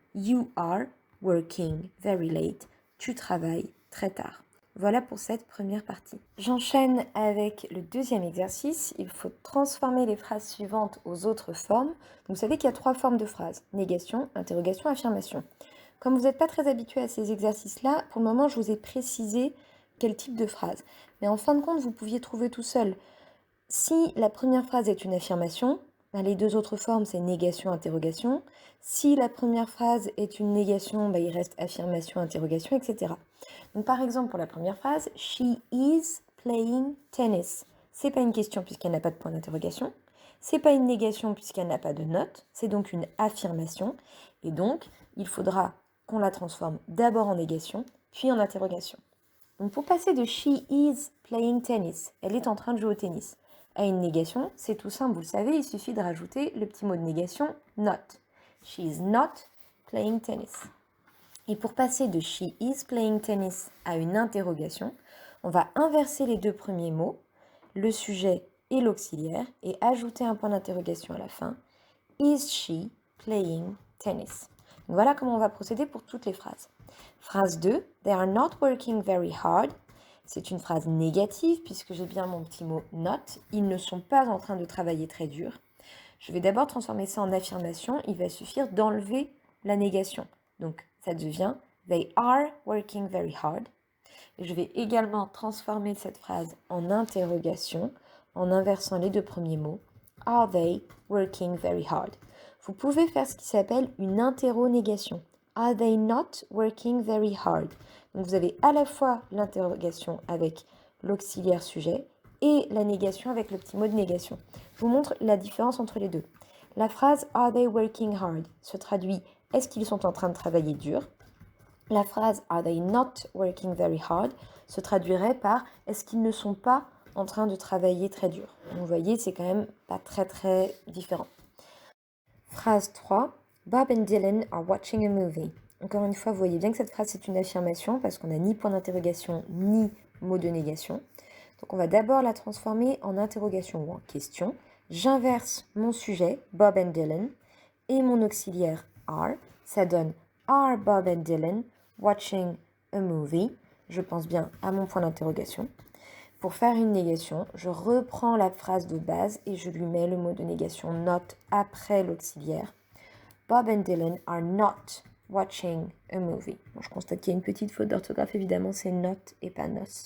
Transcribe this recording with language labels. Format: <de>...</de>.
<en>You are working very late.</en> <fr>Tu travailles très tard. Voilà pour cette première partie. J'enchaîne avec le deuxième exercice. Il faut transformer les phrases suivantes aux autres formes. Vous savez qu'il y a 3 formes de phrases. Négation, interrogation, affirmation. Comme vous n'êtes pas très habitué à ces exercices-là, pour le moment, je vous ai précisé quel type de phrase. Mais en fin de compte, vous pouviez trouver tout seul. Si la première phrase est une affirmation, les 2 autres formes, c'est négation, interrogation. Si la première phrase est une négation, il reste affirmation, interrogation, etc. Donc par exemple, pour la première phrase,</fr> <en>she is playing tennis.</en> <fr>C'est pas une question puisqu'elle n'a pas de point d'interrogation. C'est pas une négation puisqu'elle n'a pas de note. C'est donc une affirmation. Et donc, il faudra qu'on la transforme d'abord en négation, puis en interrogation. Donc pour passer de</fr> <en>she is playing tennis,</en> <fr>elle est en train de jouer au tennis, à une négation, c'est tout simple, vous le savez, il suffit de rajouter le petit mot de négation not.</fr> <en>She is not playing tennis.</en> <fr>Et pour passer de</fr> <en>she is playing tennis</en> <fr>à une interrogation, on va inverser les 2 premiers mots, le sujet et l'auxiliaire, et ajouter un point d'interrogation à la fin.</fr> <en>Is she playing tennis?</en> <fr>Donc voilà comment on va procéder pour toutes les phrases.</fr> <en>Phrase 2, they are not working very hard.</en> <fr>C'est une phrase négative puisque j'ai bien mon petit mot not. Ils ne sont pas en train de travailler très dur. Je vais d'abord transformer ça en affirmation. Il va suffire d'enlever la négation. Donc ça devient</fr> <en>they are working very hard.</en> <fr>Et je vais également transformer cette phrase en interrogation en inversant les 2 premiers mots.</fr> <en>Are they working very hard?</en> <fr>Vous pouvez faire ce qui s'appelle une interrogation.</fr> <en>Are they not working very hard?</en> <fr>Donc vous avez à la fois l'interrogation avec l'auxiliaire sujet et la négation avec le petit mot de négation. Je vous montre la différence entre les deux. La phrase</fr> <en>Are they working hard</en> <fr>se traduit est-ce qu'ils sont en train de travailler dur? La phrase</fr> <en>Are they not working very hard</en> <fr>se traduirait par est-ce qu'ils ne sont pas en train de travailler très dur? Donc vous voyez, c'est quand même pas très différent. Phrase 3.</fr> <en>Bob and Dylan are watching a movie.</en> <fr>Encore une fois, vous voyez bien que cette phrase c'est une affirmation parce qu'on n'a ni point d'interrogation ni mot de négation. Donc on va d'abord la transformer en interrogation ou en question. J'inverse mon sujet, Bob and Dylan, et mon auxiliaire are. Ça donne</fr> <en>Are Bob and Dylan watching a movie?</en> <fr>Je pense bien à mon point d'interrogation. Pour faire une négation, je reprends la phrase de base et je lui mets le mot de négation not après l'auxiliaire.</fr> <en>Bob and Dylan are not watching a movie.</en> <fr>Bon, je constate qu'il y a une petite faute d'orthographe, évidemment, c'est not et pas nos.</fr>